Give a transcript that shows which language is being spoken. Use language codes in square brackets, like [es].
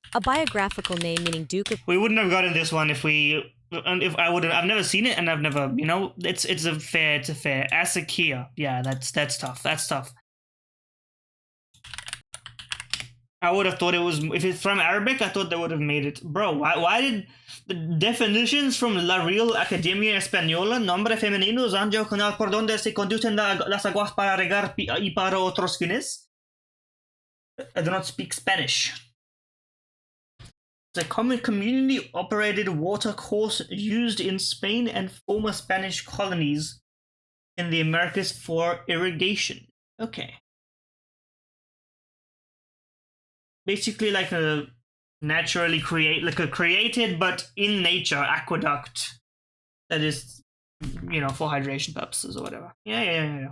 [en] A biographical name meaning Duke of. We wouldn't have gotten this one if I would have. I've never seen it, and I've never. It's a fair. Asakia. Yeah, that's tough. That's tough. I would have thought it was, if it's from Arabic, I thought they would have made it. Bro, why did the definitions from [es] La Real Academia Española, nombre femenino, zanjo canal por donde se conducen las aguas para regar y para otros fines? [en] I do not speak Spanish. It's a common community-operated watercourse used in Spain and former Spanish colonies in the Americas for irrigation. Okay. Basically like a naturally created but in nature aqueduct that is, for hydration purposes or whatever. Yeah.